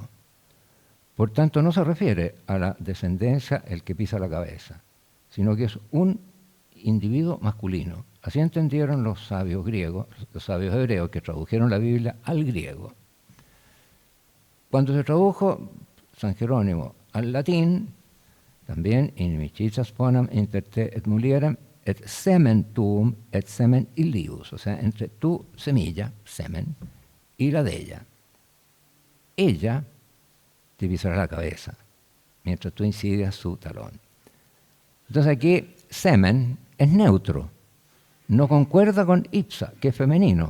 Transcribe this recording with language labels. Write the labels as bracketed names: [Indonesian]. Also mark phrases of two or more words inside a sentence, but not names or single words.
[Spanish] Por tanto, no se refiere a la descendencia el que pisa la cabeza, sino que es un individuo masculino. Así entendieron los sabios griegos, los sabios hebreos que tradujeron la Biblia al griego. Cuando se tradujo San Jerónimo al latín, también [Latin] inimicitas ponam inter te et mulierem et semen tuum et semen illius, [Spanish] o sea, entre tu semilla, semen, y la de ella. Ella te pisará la cabeza, mientras tú incidas su talón. Entonces aquí semen es neutro, no concuerda con ipsa, que es femenino.